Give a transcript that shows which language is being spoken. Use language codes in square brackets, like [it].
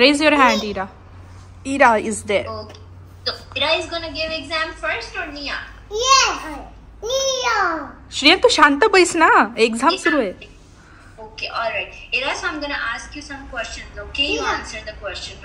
[en] Raise your hand, Ira. Ira is there. Okay. So Ira is gonna give exam first or Nia? Yes. Nia. [mr] Shreya तू शांत बैस ना, exam सुरू आहे. [en] Okay, all right. Ira, so I'm gonna ask you some questions. Okay, you answer the questions.